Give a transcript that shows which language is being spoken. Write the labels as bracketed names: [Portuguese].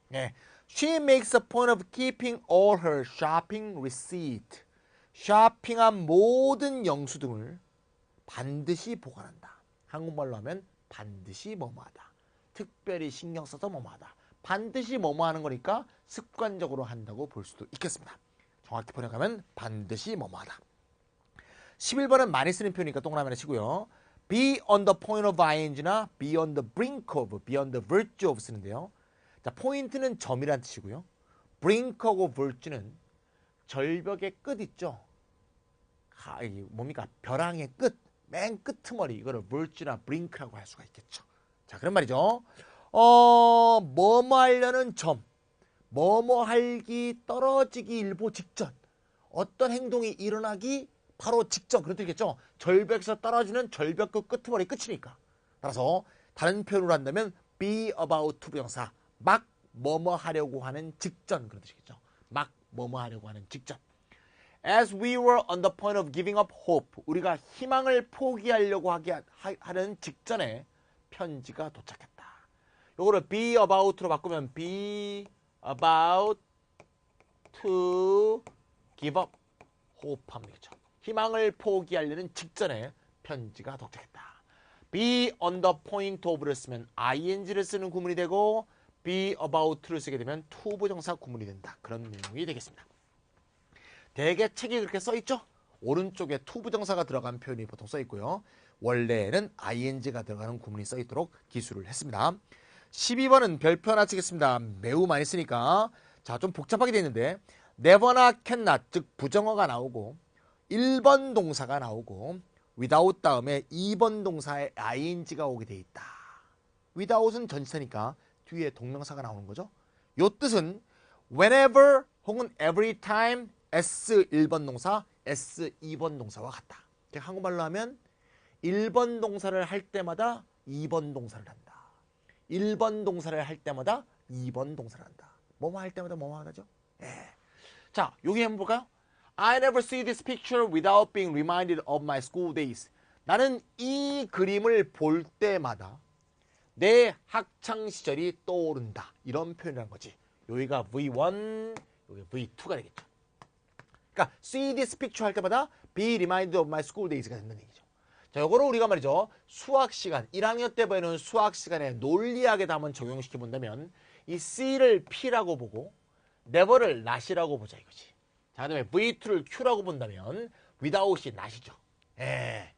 [Korean] 네. [English] She makes a point of keeping all her shopping receipt. [Korean] 쇼핑한 모든 영수증을 반드시 보관한다. 한국말로 하면 반드시 뭐뭐하다. 특별히 신경 써서 뭐뭐하다. 반드시 뭐뭐 하는 거니까 습관적으로 한다고 볼 수도 있겠습니다. 정확히 번역하면 반드시 뭐뭐하다. 11번은 많이 쓰는 표현이니까 동그라미 하나 치고요. [English] be on the point of ing나 be on the brink of, be on the verge of 쓰는데요. [Korean] 자, 포인트는 점이란 뜻이고요. brink하고 verge는 절벽의 끝 있죠. 뭡니까? 벼랑의 끝, 맨 끄트머리 이거를 verge나 brink라고 할 수가 있겠죠. 자, 그런 말이죠. 뭐뭐 하려는 점, 뭐뭐 할기 떨어지기 일보 직전, 어떤 행동이 일어나기 바로 직전, 그런 뜻이겠죠. 절벽에서 떨어지는 절벽 그 끄트머리 끝이니까. 따라서 다른 표현으로 한다면 be about to 부정사, 막 뭐뭐 하려고 하는 직전, 그런 뜻이겠죠. 막 뭐뭐 하려고 하는 직전. [English] As we were on the point of giving up hope, [Korean] 우리가 희망을 포기하려고 하는 직전에 편지가 도착했다. [English] 요거를 be about로 바꾸면 be about to give up hope 하면 되겠죠. [Korean] 희망을 포기하려는 직전에 편지가 도착했다. be on the point of를 쓰면 ing를 쓰는 구문이 되고 be about를 쓰게 되면 to 부정사 구문이 된다. 그런 내용이 되겠습니다. 대개 책이 그렇게 써있죠? 오른쪽에 to 부정사가 들어간 표현이 보통 써있고요. 원래는 ing가 들어가는 구문이 써있도록 기술을 했습니다. 12번은 별표 하나 치겠습니다. 매우 많이 쓰니까. 자, 좀 복잡하게 되어 있는데 never나 cannot, 즉 부정어가 나오고 1번 동사가 나오고 without 다음에 2번 동사에 ing가 오게 돼 있다. without은 전치사니까 뒤에 동명사가 나오는 거죠. 요 뜻은 whenever 혹은 every time S 1번 동사, S 2번 동사와 같다. 한국말로 하면 1번 동사를 할 때마다 2번 동사를 한다. 1번 동사를 할 때마다 2번 동사를 한다. 뭐뭐 할 때마다 뭐뭐 하죠? 예. 자, 여기 한번 볼까요? [English] I never see this picture without being reminded of my school days. [Korean] 나는 이 그림을 볼 때마다 내 학창 시절이 떠오른다. 이런 표현이라는 거지. 여기가 V1, 여기 V2가 되겠죠. [English] 그러니까 see this picture 할 때마다 be reminded of my school days가 된다는 얘기죠. [Korean] 자, 요거를 우리가 말이죠. 수학 시간, 1학년 때 배우는 수학 시간에 논리학에다 한번 적용시켜 본다면 이 C를 P라고 보고 never를 not이라고 보자 이거지. 자, 그다음에 V2를 Q라고 본다면 without이 not이죠. 예.